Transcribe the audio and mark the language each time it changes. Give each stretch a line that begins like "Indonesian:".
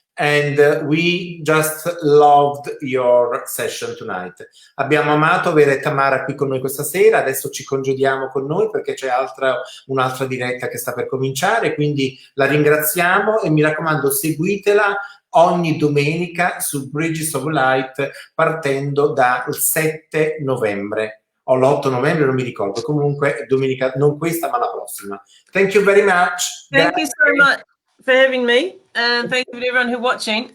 English: And we just loved your session tonight.
Italian: Abbiamo amato avere Tamara qui con noi questa sera, adesso ci congediamo con noi perché c'è un'altra diretta che sta per cominciare, quindi la ringraziamo e mi raccomando seguitela ogni domenica su Bridges of Light partendo dal 7 novembre o l'8 novembre, non mi ricordo, comunque domenica, non questa ma la prossima.
English: Thank you very much. Thank you so much for having me, and thank you to everyone who's watching.